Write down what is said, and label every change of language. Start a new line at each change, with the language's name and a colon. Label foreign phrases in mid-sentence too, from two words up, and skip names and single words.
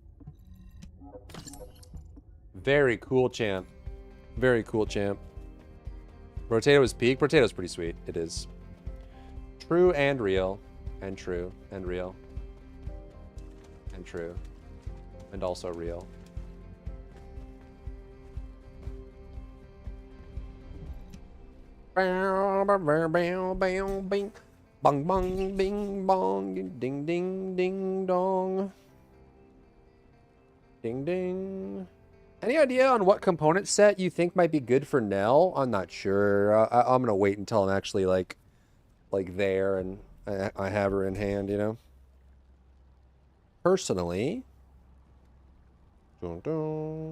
English: Very cool, champ. Very cool, champ. Rotato is peak. Rotato's pretty sweet. It is. True and real. And true. And real. And true. And also real. Bong bong bing bong ding ding ding dong. Ding ding. Any idea on what component set you think might be good for Nell? I'm not sure. I'm gonna wait until I'm actually like there and I have her in hand, you know. Personally. Dun, dun.